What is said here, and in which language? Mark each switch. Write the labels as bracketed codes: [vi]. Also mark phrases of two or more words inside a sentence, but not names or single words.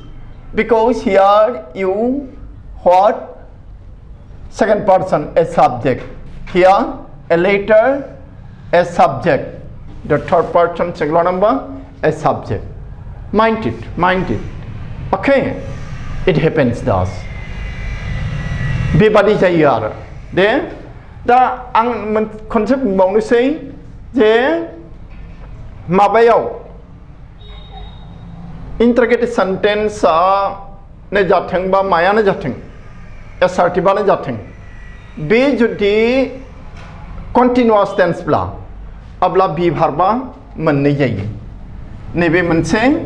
[en] Because here you what? Second person as subject. Here a letter as subject. The third person singular number as subject. Mind it. Okay. It happens thus. [brx] Beबादि जायो आरो दे दा आं खनसे बुंबावनोसै जे माबायाव [en] interrogative sentence [brx] ने जाथों बा मायानो जाथों एसार्टिवआनो जाथों बे जुदि [en] continuous tense [brx] अब्ला [en] be verb [brx] मोननै जायो नैबे मोनसे